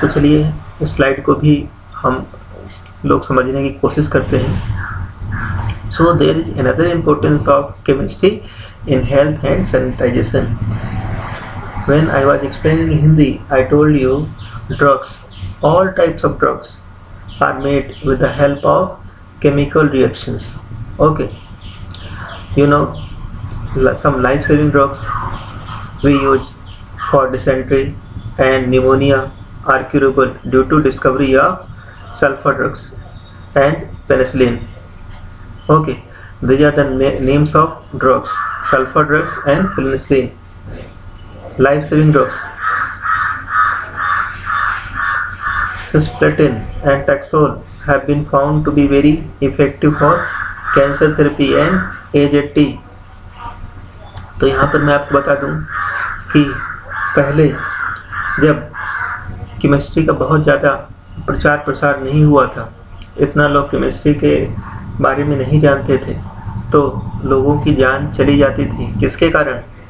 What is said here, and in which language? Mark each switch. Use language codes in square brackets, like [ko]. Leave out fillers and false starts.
[hi] तो चलिए इस स्लाइड को भी हम लोग समझने की कोशिश करते हैं। [en] So there is another importance of chemistry in health and sanitization. When I was explaining in Hindi I told you drugs, all types of drugs are made with the help of chemical reactions. Okay, you know, some life-saving drugs we use for dysentery and pneumonia are curable due to discovery of sulfur drugs and penicillin. Okay, these are the names of drugs: sulfur drugs and penicillin, life-saving drugs. Cisplatin and Taxol have been found to be very effective for cancer therapy and AZT. [hi] तो यहाँ पर मैं आपको बता दूँ कि पहले जब केमिस्ट्री का बहुत ज़्यादा प्रचार प्रसार नहीं हुआ था, इतना लोग केमिस्ट्री के बारे में नहीं जानते थे, तो लोगों की जान चली जाती थी। किसके कारण?